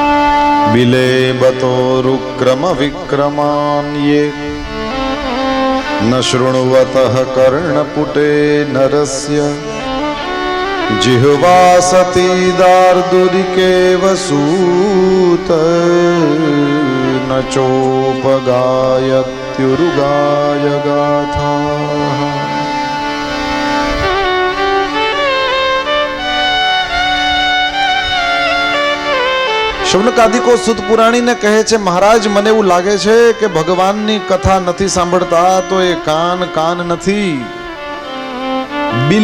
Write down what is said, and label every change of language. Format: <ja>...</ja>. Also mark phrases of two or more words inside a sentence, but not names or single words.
<sa>बिलेबतो रुक्रम विक्रमान् ये न शृण्वतः कर्णपुटे नरस्य जिह्वा सती दार्दुरिकेव सूत न चोपगायत्युरुगाय गाथा।</sa> <gu>શૌનકાદિકો સુત પુરાણીને કહે છે, મહારાજ મને એવું લાગે છે કે ભગવાનની કથા નથી સાંભળતા તો એ કાન નથી, બિલ.</gu>